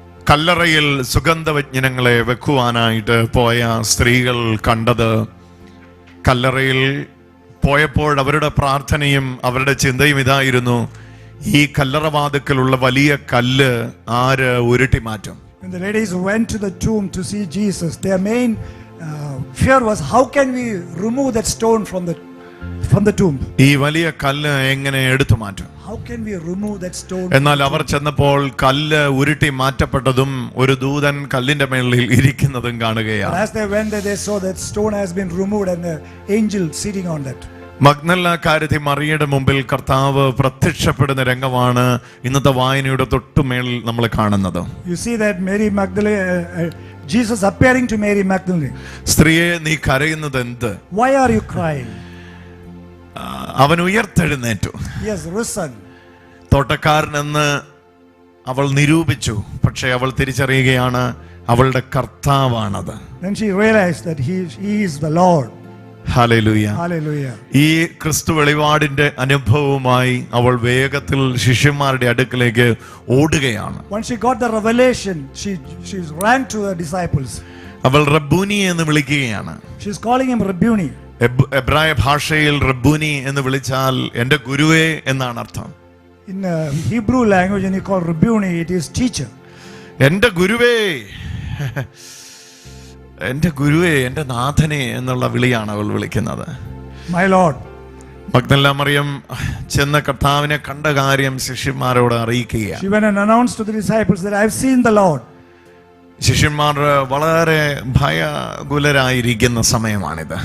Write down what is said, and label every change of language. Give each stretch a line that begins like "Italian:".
Malayalam: കല്ലറയിൽ സുഗന്ധവ്യഞ്ജനങ്ങളെ വെക്കുവാനായിട്ട് പോയ സ്ത്രീകൾ കണ്ടത്, കല്ലറയിൽ പോയപ്പോൾ അവരുടെ പ്രാർത്ഥനയും അവരുടെ ചിന്തയും ഇതായിരുന്നു: ഈ കല്ലറവാതിക്കലുള്ള വലിയ കല്ല് ആര് ഉരുട്ടി മാറ്റും?
English: When the ladies went to the tomb to see Jesus, their main fear was, how can we remove that stone from the tomb?
Malayalam: ഈ വലിയ കല്ല് എങ്ങനെ എടുത്തു മാറ്റും?
English: How can we remove that stone?
Malayalam: എന്നാൽ അവർ ചെന്നപ്പോൾ കല്ല് ഉരുട്ടി മാറ്റപ്പെട്ടതും ഒരു ദൂതൻ കല്ലിന്റെ മേളിൽ ഇരിക്കുന്നതും
English: But
Malayalam: കാണുകയാണ്.
English: as they went there, they saw that stone has been removed and an angel sitting on that.
Malayalam: മഗ്ദലക്കാരത്തി മറിയയുടെ മുമ്പിൽ കർത്താവ് പ്രത്യക്ഷപ്പെടുന്ന രംഗമാണ് ഇന്നത്തെ വായനയുടെ തൊട്ടുമേൽ നമ്മൾ കാണുന്നത്.
English: You see that Mary Magdalene, Jesus appearing to Mary Magdalene.
Malayalam: സ്ത്രീയെ, നീ കരയുന്നത് എന്ത്?
English: Why are you crying?
Malayalam: അവൻ ഉയർത്തെഴുന്നേറ്റു.
English: He has risen.
Malayalam: തോട്ടക്കാരനെന്ന് അവൾ നിരൂപിച്ചു, പക്ഷെ അവൾ തിരിച്ചറിയുകയാണ് അവളുടെ കർത്താവാണത്.
English: Then she realized that he is the Lord.
Malayalam: Hallelujah.
English: Hallelujah.
Malayalam: ഈ ക്രിസ്തു വെളിപാടിന്റെ അനുഭവവുമായി അവൾ വേഗത്തിൽ ശിഷ്യന്മാരുടെ അടുക്കലേക്ക് ഓടുകയാണ്.
English: Once she got the revelation, she ran to the disciples.
Malayalam: അവൾ റബ്ബൂനി എന്ന് വിളിക്കുകയാണ്.
English: She's calling him Rabbuni.
Malayalam: എബ്രായ ഭാഷയിൽ റബ്ബൂനി എന്ന് വിളിച്ചാൽ എന്റെ ഗുരുവേ എന്നാണ് അർത്ഥം.
English: In Hebrew language, when you call Rabbuni, it is teacher.
Malayalam: എന്റെ ഗുരുവേ, എന്റെ ഗുരുവേ, എന്റെ നാഥനെ എന്നുള്ള വിളിയാണ് അവൾ വിളിക്കുന്നത്.
English: My Lord.
Malayalam: മഗ്ദല മറിയം ചെന്ന കർത്താവിനെ കണ്ട കാര്യം ശിഷ്യന്മാരോട് അറിയിക്കുകയാണ്.
English: She went and announced to the disciples that I've seen the Lord.
Malayalam: ശിഷ്യന്മാർ വളരെ ഭയകുലരായിരിക്കുന്ന സമയമാണിത്.